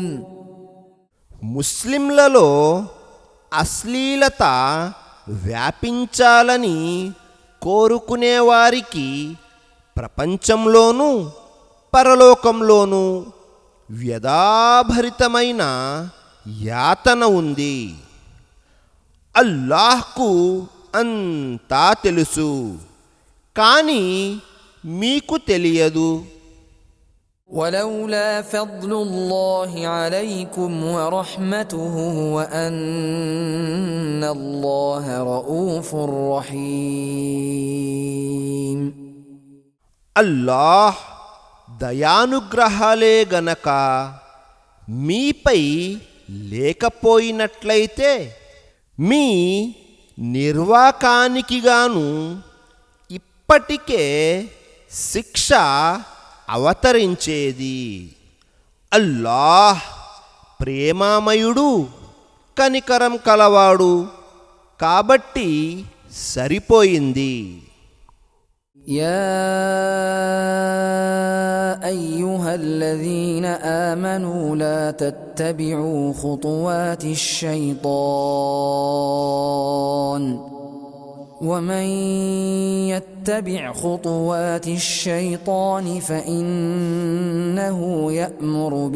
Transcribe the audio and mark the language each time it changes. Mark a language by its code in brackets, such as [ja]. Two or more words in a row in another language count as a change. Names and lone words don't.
[te] ముస్లింలలో అశ్లీలత వ్యాపించాలని కోరుకునేవారికి ప్రపంచంలోనూ పరలోకంలోనూ వ్యధాభరితమైన యాతన ఉంది. అల్లాహ్కు అంతా తెలుసు, కానీ మీకు తెలియదు. [ar] ولولا فضل الله عليكم ورحمته وأن الله رؤوف رحيم. [te] అల్లాహ్ దయానుగ్రహాలే గనక మీపై లేకపోయినట్లయితే మీ నిర్వాకానికి గాను ఇప్పటికే శిక్ష అవతరించేది. అల్లాహ్ ప్రేమామయుడు, కనికరం కలవాడు, కాబట్టి సరిపోయింది. [ar] يا أيها الذين آمنوا لا تتبعوا خطوات الشيطان ومن يتبع خطوات الشيطان فإنه يأمر